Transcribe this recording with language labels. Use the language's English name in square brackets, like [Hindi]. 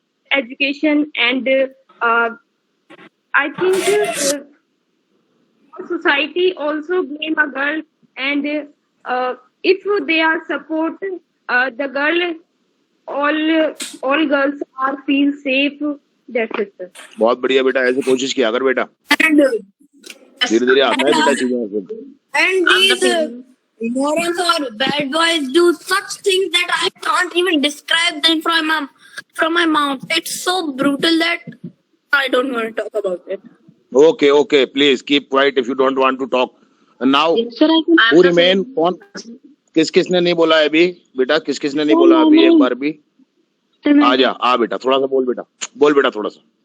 [English] education and I think society also blame a girl and if they are support the girl all girls are feel safe. That's it sir. [Hindi] बहुत बढ़िया बेटा, ऐसे कोशिश किया अगर बेटा धीरे धीरे आता है बेटा चीजें. [English] And these morons or bad boys do such things that I can't even describe them from my mouth. It's so brutal that I don't want to talk about it. Okay, please keep quiet if you don't want to talk. And now who remain? [Hindi] कौन किसने नहीं बोला है अभी बेटा, किसने नहीं बोला अभी एक बार भी आ बेटा थोड़ा सा बोल बेटा थोड़ा सा.